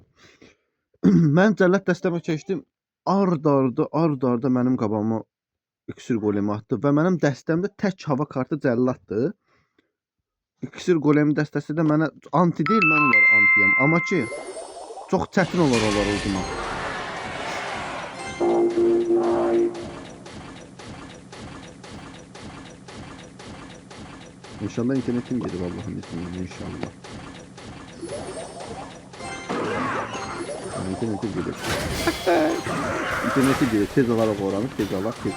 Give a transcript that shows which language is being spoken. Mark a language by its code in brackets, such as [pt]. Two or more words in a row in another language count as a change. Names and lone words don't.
[az] Mən cəllat dəstəmə keçdim. Ard-arda mənim qabağıma iksir golemi atdı və mənim dəstəmdə tək hava kartı cəllatdır. İksir golemi dəstəsi də mənə anti deyil, mən onlara antiyam. Amma ki çox çətin olar onları udmaq. [tr] İnşallah internetim gelir Allah'ın izniyle inşallah. İnternetim gelir. İnterneti gelir. Tez olarak oranı. Tez olarak.